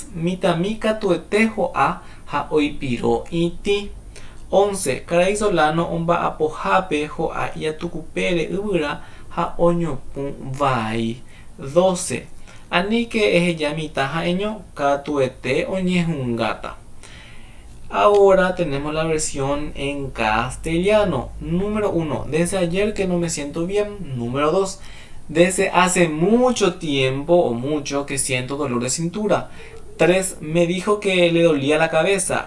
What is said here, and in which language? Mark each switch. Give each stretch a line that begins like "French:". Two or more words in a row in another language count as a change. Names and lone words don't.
Guarani: Mitãmi katuete ho'a ha oipiro itĩ. 11. Karai Solano omba'apohápe ho'a iatukupére yvyra ha oñopũ vai. 12. Aníke eheja mitã ha'eño katuete oñehũngáta.
Spanish: Ahora tenemos la versión en castellano. Número 1. Desde ayer que no me siento bien. Número 2. Desde hace mucho tiempo o mucho que siento dolor de cintura. 3. Me dijo que le dolía la cabeza.